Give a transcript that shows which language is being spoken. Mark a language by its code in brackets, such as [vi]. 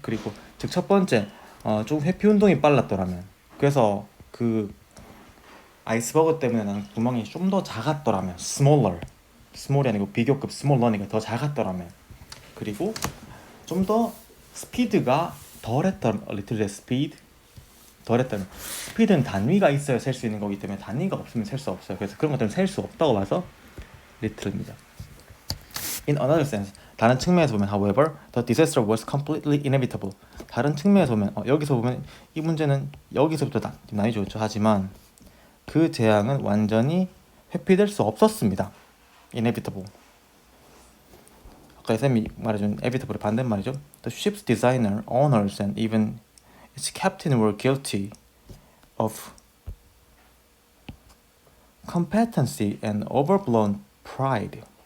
[ko] 그리고 즉 첫 번째 좀 회피 운동이 빨랐더라면, 그래서 그 아이스버그 때문에 나는 구멍이 좀 더 작았더라면, small이 아니고 비교급 smaller니까 더 작았더라면, 그리고 좀 더 스피드가 덜했던 [en] a little less speed, [ko] 덜했다면, 스피드는 단위가 있어야 셀 수 있는 거기 때문에 단위가 없으면 셀 수 없어요. 그래서 그런 것들은 셀 수 없다고 봐서 little입니다. [en] In another sense, [ko] 다른 측면에서 보면 [en] however the disaster was completely inevitable. [ko] 다른 측면에서 보면 여기서 보면 이 문제는 여기서부터 나뉘죠. 그렇죠? 하지만 그 재앙은 완전히 회피될 수 없었습니다. [en] inevitable. [ko] 아까 쌤이 말해준 inevitable의 반대말이죠. [en] The ship's designer, owners, and even its captain were guilty of competency and overblown pride.